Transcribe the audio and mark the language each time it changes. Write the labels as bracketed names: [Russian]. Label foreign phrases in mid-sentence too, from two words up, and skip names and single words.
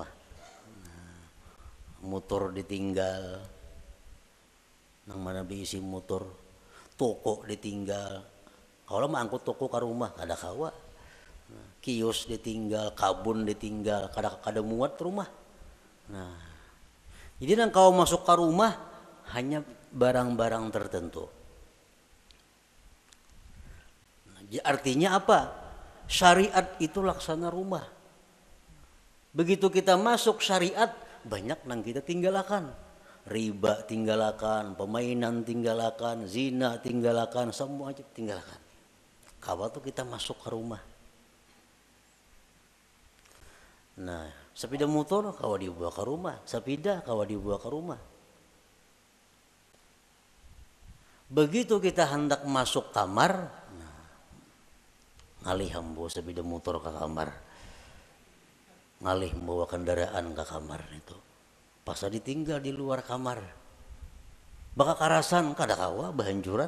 [Banjar] Nah, motor ditinggal, nang mana diisi motor, toko ditinggal. Kalau mau angkut toko ke rumah, kada kawa. Nah, kios ditinggal, kabun ditinggal, kada muat rumah. Nah, jadi nang kau masuk ke rumah hanya barang-barang tertentu. [Indonesian] Nah, artinya apa? Syariat itu laksana rumah. Begitu kita masuk syariat, banyak nang kita tinggalkan. Riba tinggalkan, pemainan tinggalkan, zina tinggalkan, semua aja tinggalkan. [Banjar] Kawa tuh kita masuk ke rumah. Nah, sepeda motor kawa dibawa ke rumah, sepeda kawa dibawa ke rumah. Begitu kita hendak masuk kamar, nah, ngalih ambo sepeda motor ke kamar, ngalih membawa kendaraan ke kamar itu, pas ditinggal di luar kamar, baka karasan kada kawa bahanjuran.